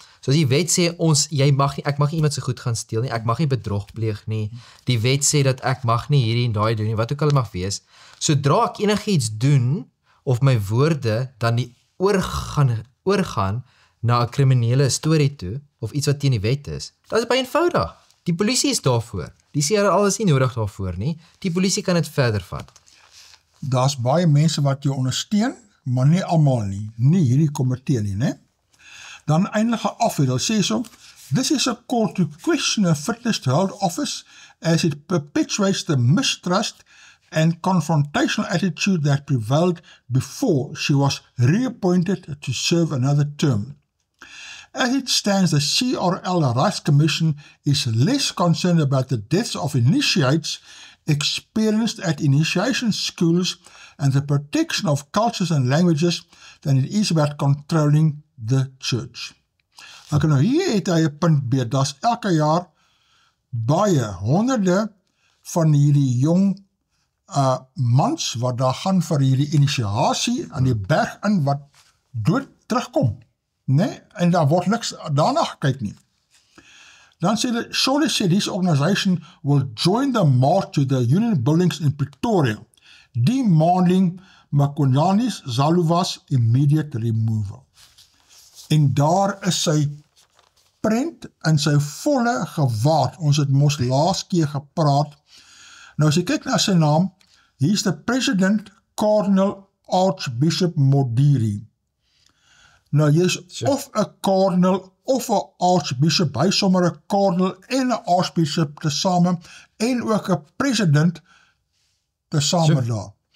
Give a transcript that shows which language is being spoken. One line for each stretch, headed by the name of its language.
Afrikaans: So as die wet sê, ek mag nie iemand se goed gaan steel nie, ek mag nie bedrog pleeg nie, die wet sê dat ek mag nie hierdie en daai doen nie, wat ook al mag wees, sodra ek enigiets doen, of my woorde dan die oorgaan na 'n kriminele storie toe, of iets wat teen die wet is, dat is baie eenvoudig. Die polisie is daarvoor. Die sê alles nie nodig daarvoor nie. Die polisie kan dit verder vat. Daar's baie mense wat jou ondersteun, maar nie almal nie. Nie hierdie komitee nie, né? Dan eindige af, hulle sê so,
English: this is a call to question her fitness to hold office as it perpetuates the mistrust and confrontational attitude that prevailed before she was reappointed to serve another term. As it stands, the CRL Rights Commission is less concerned about the deaths of initiates experienced at initiation schools and the protection of cultures and languages than it is about controlling the church.
Afrikaans: Nou hier het hy 'n punt beet, daar's elke jaar baie, honderde van hierdie jong mans wat daar gaan vir hierdie initiasie aan die berg in wat dood terugkom, né? En daar word niks daarna gekyk nie. Dan sê hulle,
English: surely said this organization will join the march to the union buildings in Pretoria, demanding Makonyane Zaluwa's immediate removal.
Afrikaans: En daar is sy prent in sy volle gewaad. Ons het mos laas keer gepraat. Nou as jy kyk na sy naam, hier is die president Cardinal Archbishop Modiri. Nou jy is of 'n cardinal of 'n archbishop, hy sommer 'n cardinal en 'n archbishop tesame en ook 'n president tesame daar.